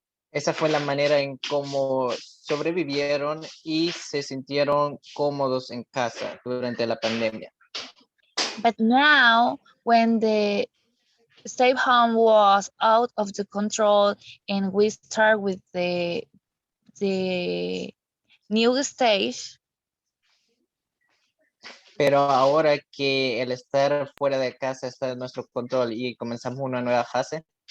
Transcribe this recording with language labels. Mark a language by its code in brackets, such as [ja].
[es] Esa fue la manera en cómo sobrevivieron y se sintieron cómodos en casa durante la pandemia. [en] But now, when the stay home was out of the control, and we start with the new stage, [es] Pero ahora que el estar fuera de casa está en nuestro control y comenzamos una nueva fase,